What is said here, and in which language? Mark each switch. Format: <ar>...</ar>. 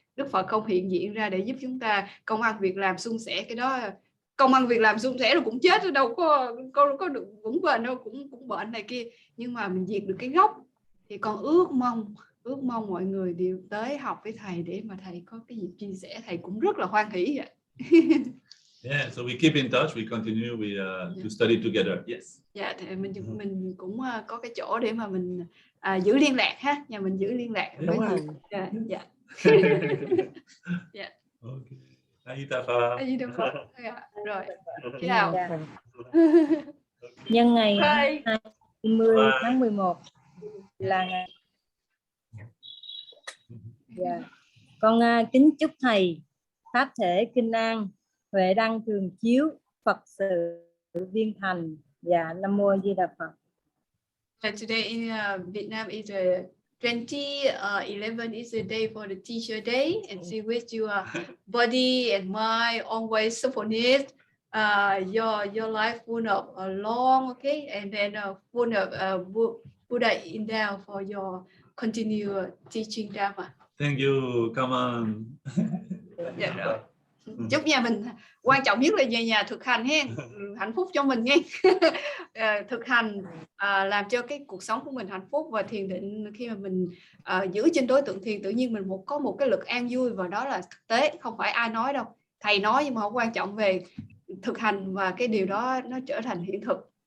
<vi>Đức Phật không hiện diện ra để giúp chúng ta công ăn việc làm suôn sẻ. Cái đó công ăn việc làm suôn sẻ rồi cũng chết, đâu có được vững bền đâu, cũng bệnh này kia. Nhưng mà mình diệt được cái gốc thì con ước mong mọi người đều tới học với thầy để mà thầy có cái gì chia sẻ. Thầy cũng rất là hoan hỷ vậy.</vi> <en>Yeah, so we keep in touch, we continue, to study together. Yes.</en> <vi>Dạ, thì mình cũng có cái chỗ để mà mình giữ liên lạc nhà mình giữ liên lạc. Đúng rồi. Dạ. Okay. A-di-đà Phật. A-di-đà Phật. Rồi, chào. Nhân ngày</vi> <en>Bye.</en> <vi>20 tháng 11 là ngày. Con kính chúc thầy pháp thể kinh an, huệ đăng thường chiếu, Phật sự viên thành, và Nam mô A Di Đà Phật.</vi> <en>Today in Vietnam is 2011 is the day for the teacher day, and she wish your body and mind always supported, your life full of long, okay, and then full of Buddha in there for your continued teaching Dharma. Thank you, come on.</en> <vi>Dạ rồi. Chúc nhà mình quan trọng nhất là về nhà thực hành hen, hạnh phúc cho mình nghe. Thực hành làm cho cái cuộc sống của mình hạnh phúc, và thiền định khi mà mình giữ trên đối tượng thiền, tự nhiên mình có một cái lực an vui, và đó là thực tế, không phải ai nói đâu, thầy nói nhưng mà không quan trọng, về thực hành và cái điều đó nó trở thành hiện thực.</vi>